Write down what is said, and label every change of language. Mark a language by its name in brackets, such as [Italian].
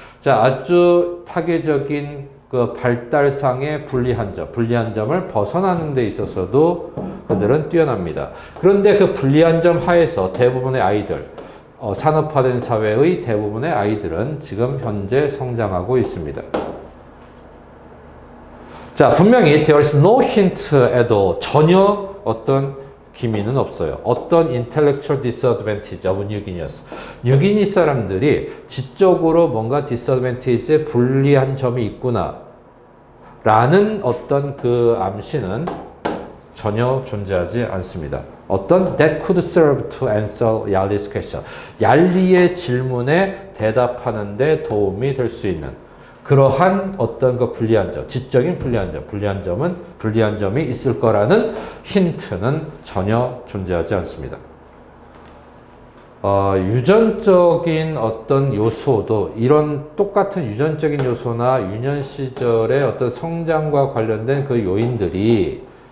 [Korean] 자, 아주 파괴적인 그 발달상의 불리한 점을 벗어나는 데 있어서도 그들은 뛰어납니다. 그런데 그 불리한 점 하에서 대부분의 아이들, 산업화된 사회의 대부분의 아이들은 지금 현재 성장하고 있습니다. 자, 분명히 [English] there is no hint at all. [Korean] 전혀 어떤 기미는 없어요. [English] 어떤 intellectual disadvantage of New Guineans. [Korean] 뉴기니 사람들이 지적으로 뭔가 disadvantage에 불리한 점이 있구나 라는 어떤 그 암시는 전혀 존재하지 않습니다. [English] 어떤 that could serve to answer 얄리's question. [Korean] 얄리의 질문에 대답하는 데 도움이 될 수 있는 그러한 어떤 그 불리한 점, 지적인 불리한 점이 있을 거라는 힌트는 전혀 존재하지 않습니다. 유전적인 어떤 요소도 이런 똑같은 유전적인 요소나 유년 시절의 어떤 성장과 관련된 그 요인들이